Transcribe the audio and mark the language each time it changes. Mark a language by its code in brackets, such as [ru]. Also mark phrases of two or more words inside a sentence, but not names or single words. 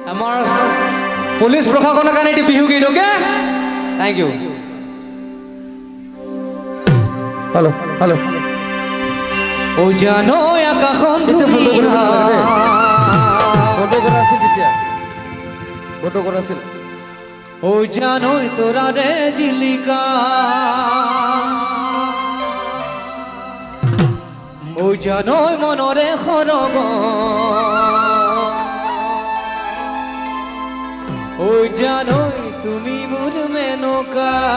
[as] আমাৰ পুলিচ প্ৰশাসনৰ কাৰণে এটি বিহু গীত [en] okay thank you hello hello [as] ও জানো আকাশখন ধুনীয়া ফটো করা আছিল তেতিয়া ফটো করা আছিল ও জানো তোরা রে জিলিকা ও জানো মনরে খরগ ও জানো তুমি মোর মেনকা